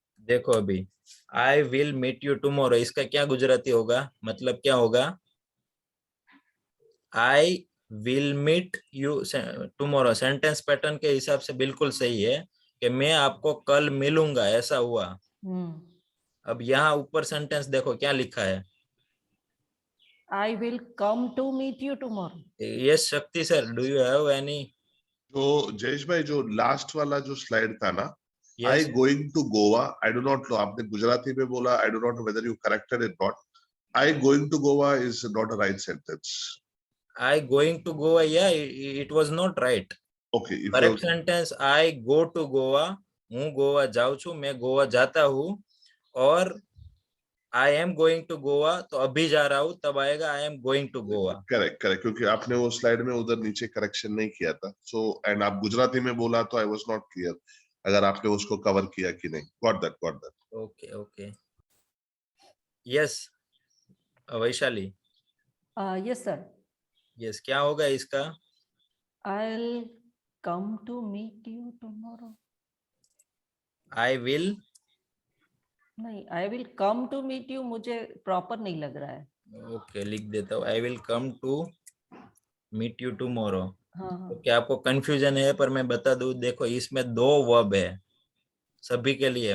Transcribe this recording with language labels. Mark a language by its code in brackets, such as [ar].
[hi] देखो अभी [en] I will meet you tomorrow, [hi] इसका क्या गुजराती होगा? मतलब क्या होगा? [en] I will meet you tomorrow [hi] sentence pattern के हिसाब से बिल्कुल सही है, कि मैं आपको कल मिलूंगा, ऐसा हुआ। हम्म, अब यहाँ ऊपर सेंटेंस देखो क्या लिखा है। [en] I will come to meet you tomorrow. Yes Shakti sir, do you have any? [hi] तो जयेश भाई जो लास्ट वाला जो स्लाइड था ना, आई [en] yes, going to Goa, I do not know, [hi] आपने गुजराती में बोला, [en] I do not know whether you corrected it not. I going to Goa is not a right sentence. I going to Goa, या it was not right. Okay, if correct sentence I go to Goa, [gu] हूँ गोवा जाऊँ छू, [hi] मैं गोवा जाता हूँ। [en] और I am going to Goa, [hi] तो अभी जा रहा हूँ, तब आएगा [en] I am going to Goa. [hi] Correct correct, क्योंकि आपने वो स्लाइड में उधर नीचे करेक्शन नहीं किया था. सो एंड आप गुजराती में बोला तो [en] I was not clear [hi] अगर आपने उसको कवर किया कि नहीं. [en] Got that. Okay okay, yes Vaishali, Yes, sir. [hi] Yes क्या होगा इसका? [en] I'll come to meet you tomorrow. I will, [hi] नहीं, [en] I will come to meet you [hi] मुझे प्रॉपर नहीं लग रहा है. [en] okay [hi] लिख देता हूँ, [en] I will come to meet you tomorrow. [hi] हाँ हाँ. तो क्या आपको कंफ्यूजन है? पर मैं बता दूं, देखो इसमें 2 वर्ब है सभी के लिए।